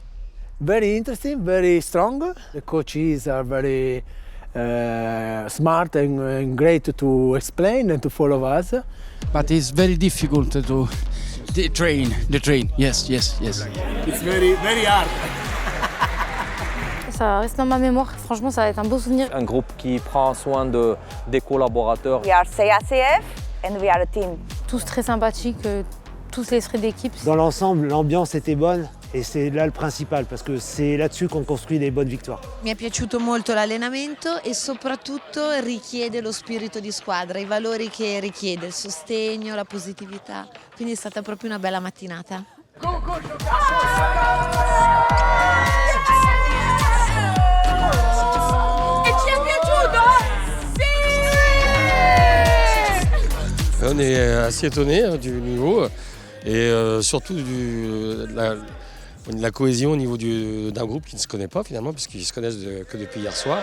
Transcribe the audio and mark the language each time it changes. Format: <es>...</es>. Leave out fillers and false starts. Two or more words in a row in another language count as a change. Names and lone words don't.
<en>Very interesting, very strong. The coaches are very smart and great to explain and to follow us. But it's very difficult to train. Yes. It's very hard.</en> <fr>Ça reste dans ma mémoire. Franchement, ça va être un beau souvenir. Un groupe qui prend soin des collaborateurs.</fr> <en>We are CACF and we are a team.</en> <fr>Tous très sympathiques, tous l'esprit d'équipe. Dans l'ensemble, l'ambiance était bonne et c'est là le principal parce que c'est là-dessus qu'on construit des bonnes victoires.</fr> <it>Mi è piaciuto molto l'allenamento e soprattutto richiede lo spirito di squadra, i valori che richiede, il sostegno, la positività. Quindi è stata proprio una bella mattinata.</it> <fr>On est assez étonné du niveau et surtout de la cohésion au niveau d'un groupe qui ne se connaît pas finalement puisqu'ils se connaissent que depuis hier soir.</fr>